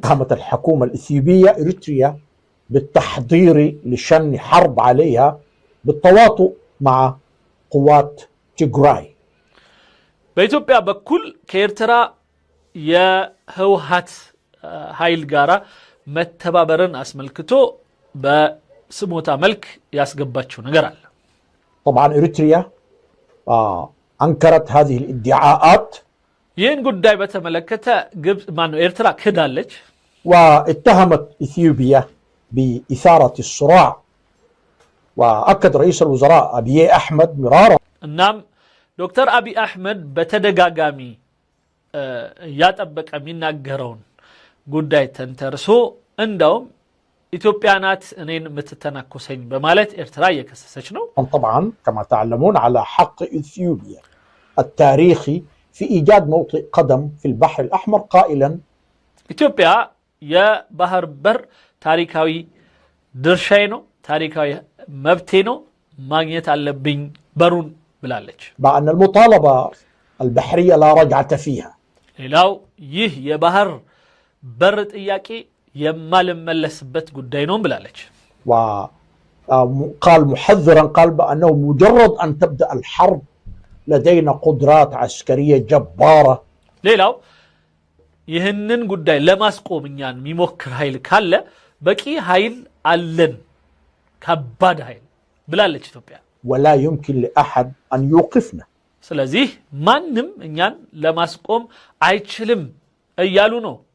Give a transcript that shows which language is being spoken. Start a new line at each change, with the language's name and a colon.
Arabic: اتهمت الحكومة الإثيوبية إريتريا بالتحضير لشن حرب عليها بالتواطؤ مع قوات تيغراي.
Amharic: በኢትዮጵያ በኩል ከኤርትራ የህወሓት ኃይል ጋራ መተባበርን አስመልክቶ በስሞታ መልክ ያስገባቸው ነገር አለ።
Arabic: طبعا إريتريا أنكرت هذه الادعاءات.
Amharic: ይህን ጉዳይ በተመለከተ ግብጽ ማነው ኤርትራ ክዳለች።
Arabic: واتهمت إثيوبيا بإثارة الصراع. وأكد رئيس الوزراء أبي أحمد مرارا.
Amharic: እናም ዶክተር አብይ አህመድ በተደጋጋሚ ያጠበቀ የሚናገረውን ጉዳይ ተንተርሶ እንደውም ኢትዮጵያ ናት እኔን የምትተናኮሰኝ በማለት ኤርትራ እየከሰሰች ነው።
Arabic: طبعا كما تعلمون على حق إثيوبيا التاريخي في إيجاد موطئ قدم في البحر الأحمر قائلا
Amharic: ኢትዮጵያ የባህር በር ታሪካዊ ድርሻዬ ነው፣ ታሪካዊ መብቴ ነው፣ ማግኘት አለብኝ በሩን ብላለች።
Arabic: بأن المطالبة البحرية لا رجعة فيها.
Amharic: ሌላው ይህ የባህር በር ጥያቄ የማልመለስበት ጉዳይ ነው ብላለች።
Arabic: وقال محذرا قال بأنه مجرد أن تبدأ الحرب لدينا قدرات عسكرية جبارة.
Amharic: ሌላው ይህንን ጉዳይ ለማስቆም እኛን የሚሞክር ኃይል ካለ በቂ ኃይል አለን፣ ከባድ ኃይል ብላለች ኢትዮጵያ።
Arabic: ولا يمكن لأحد أن يوقفنا.
Amharic: ስለዚህ ማንም እኛን ለማስቆም አይችልም እያሉ ነው።